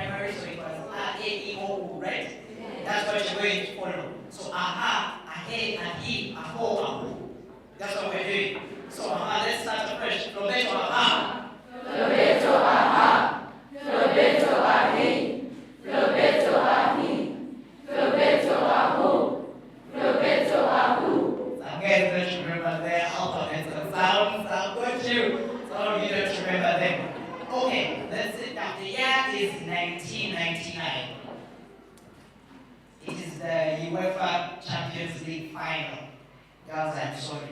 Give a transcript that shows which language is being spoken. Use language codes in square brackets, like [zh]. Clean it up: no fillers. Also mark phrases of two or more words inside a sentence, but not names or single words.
[en] so it was A-E-O-U, right? That's what you're going to follow. So aha, ahe, ahi, aho, ahu. That's what we're doing. So let's start afresh. Flobbeto, aha. Flobbeto, aha. Flobbeto, ahi. Flobbeto, ahi. Flobbeto, ahu. Flobbeto, ahu. Some guys don't remember their alphabets and sounds. I've got you. Some of you don't remember them. Okay, let's sit down. The year is 1999. It is the UEFA Champions League final. Girls, I'm sorry.